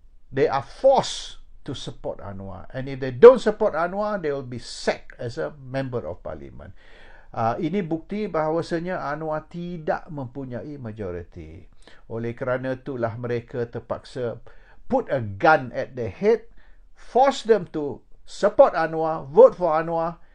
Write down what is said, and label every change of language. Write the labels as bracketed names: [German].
[English] They are forced to support Anwar, and if they don't support Anwar, they will be sacked as a member of parliament. [Malay] Ini bukti bahawasanya Anwar tidak mempunyai majoriti. Oleh kerana itulah mereka terpaksa [English] put a gun at their head, force them to support Anwar, vote for Anwar.